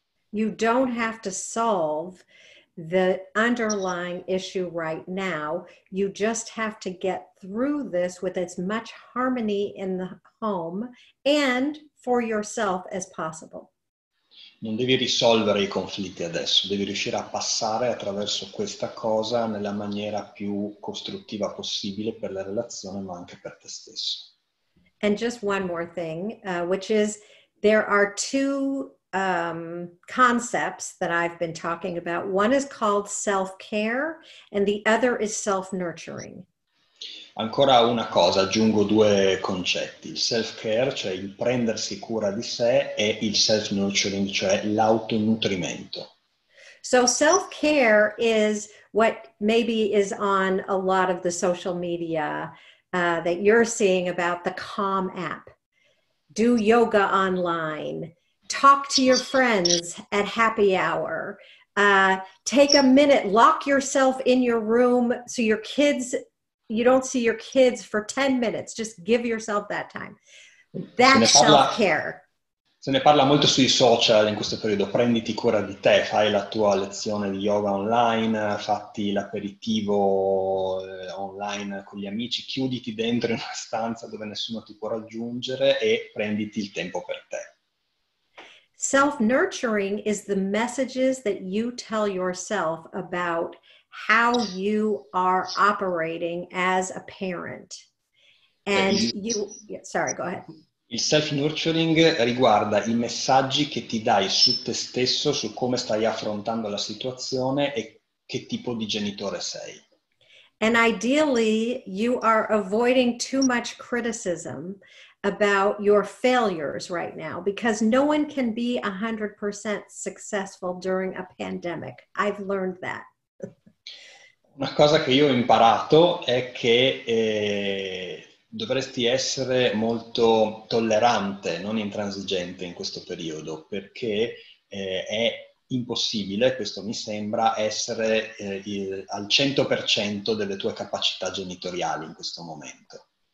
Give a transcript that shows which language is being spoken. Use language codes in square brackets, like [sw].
[en] You don't have to solve the underlying issue right now. You just have to get through this with as much harmony in the home and for yourself as possible. [it] Non devi risolvere i conflitti adesso, devi riuscire a passare attraverso questa cosa nella maniera più costruttiva possibile per la relazione, ma anche per te stesso. [en] And just one more thing, which is there are two concepts that I've been talking about. One is called self-care and the other is self-nurturing. [it] Ancora una cosa, aggiungo due concetti, il self-care, cioè il prendersi cura di sé, e il self-nurturing, cioè l'autonutrimento. [en] So self-care is what maybe is on a lot of the social media that you're seeing about the Calm app. Do yoga online. Talk to your friends at happy hour. Take a minute, lock yourself in your room so you don't see your kids for 10 minutes. Just give yourself that time. That's self-care. [it] Se ne parla molto sui social in questo periodo. Prenditi cura di te, fai la tua lezione di yoga online, fatti l'aperitivo online con gli amici, chiuditi dentro in una stanza dove nessuno ti può raggiungere e prenditi il tempo per te. [en] Self-nurturing is the messages that you tell yourself about how you are operating as a parent. And sorry, go ahead. [it] Il self-nurturing riguarda i messaggi che ti dai su te stesso, su come stai affrontando la situazione e che tipo di genitore sei. [en] And ideally, you are avoiding too much criticism about your failures right now, because no one can be 100% successful during a pandemic. I've learned that. [it] Una cosa che io ho imparato è che dovresti essere molto tollerante, non intransigente in questo periodo, perché è impossibile, questo mi sembra, essere al 100% delle tue capacità genitoriali in questo momento.